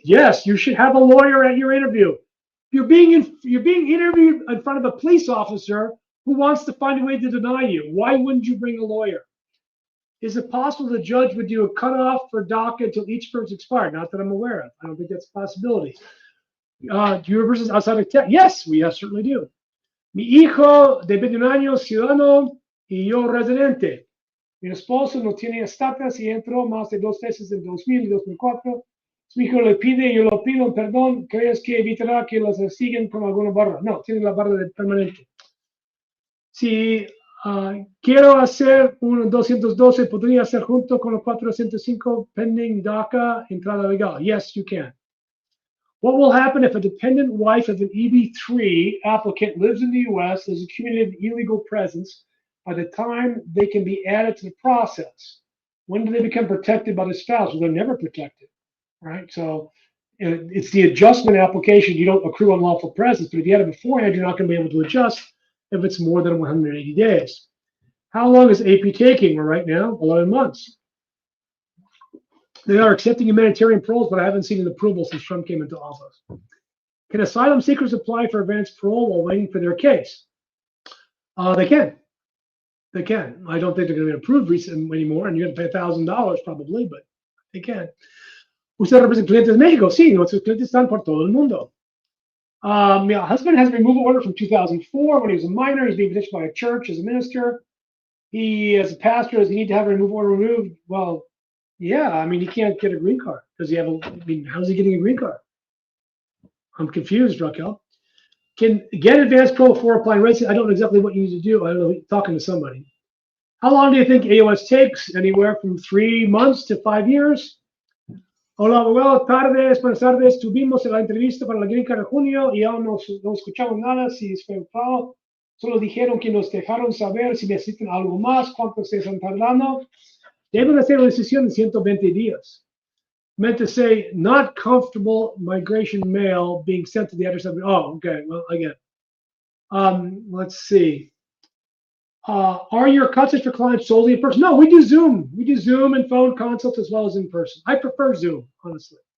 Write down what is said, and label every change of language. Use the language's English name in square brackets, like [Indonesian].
[English] Yes, you should have a lawyer at your interview. You're being interviewed in front of a police officer who wants to find a way to deny you. Why wouldn't you bring a lawyer? Is it possible the judge would do a cutoff for DACA until each term is expired? Not that I'm aware of. I don't think that's a possibility. Do you versus outside of Texas? Yes, we certainly do. [Spanish] Mi hijo de 21 años, ciudadano, y yo residente. Mi esposo no tiene estatus y entró más de 2 veces en 2000 y 2004. Su hijo le pide, yo lo pido, perdón. ¿Crees que evitará que los siguen con alguna barra? No, tiene la barra de permanente. Si quiero hacer un 212, ¿podría hacer junto con los 405 pending DACA entrada legal? [English] Yes, you can. What will happen if a dependent wife of an EB3 applicant lives in the U.S., has accumulated illegal presence by the time they can be added to the process? When do they become protected by the spouse? Well, they're never protected, right? So it's the adjustment application. You don't accrue unlawful presence, but if you had it beforehand, you're not going to be able to adjust if it's more than 180 days. How long is AP taking? Well, right now, 11 months. They are accepting humanitarian paroles, but I haven't seen an approval since Trump came into office. Can asylum seekers apply for advanced parole while waiting for their case? They can. They can. I don't think they're going to be approved anymore, and you're going to pay $1,000 probably, but they can. [Spanish] ¿Usted representa clientes de México? Sí, nuestros clientes están por todo el mundo. [English] My husband has a removal order from 2004 when he was a minor. He's being petitioned by a church as a minister. He, as a pastor, does he need to have a removal order removed? Well, yeah, I mean, he can't get a green card. Does he have how's he getting a green card? I'm confused, Raquel. Can get advanced parole before applying residency. I don't know exactly what you need to do. I don't know, talking to somebody. How long do you think AOS takes? Anywhere from 3 months to 5 years. [Spanish] Hola, abogado, buenas tardes. Tuvimos la entrevista para la green card en junio y aún no escuchamos nada si es verdad. Solo dijeron que nos dejaron saber si necesitan algo más, cuánto se están tardando. Deben hacer una decisión en 120 días. [English] Meant to say, not comfortable migration mail being sent to the address of, oh, okay, well, I get it. Let's see. Are your consults for clients solely in person? No, we do Zoom. We do Zoom and phone consults as well as in person. I prefer Zoom, honestly.